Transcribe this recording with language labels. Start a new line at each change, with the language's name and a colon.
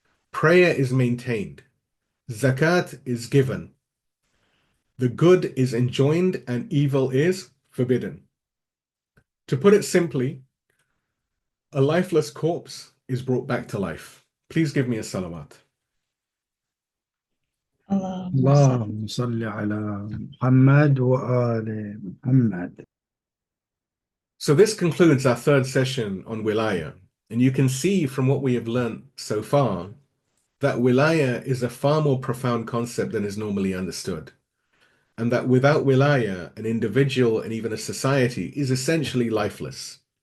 English: Prayer is maintained. Zakat is given. The good is enjoined and evil is forbidden. To put it simply, a lifeless corpse is brought back to life. Please give me a salawat.
Arabic: اللهم صل على محمد وآل محمد.
English: So this concludes our third session on Wilayah. And you can see from what we have learned so far that Wilayah is a far more profound concept than is normally understood. And that without Wilayah, an individual and even a society is essentially lifeless.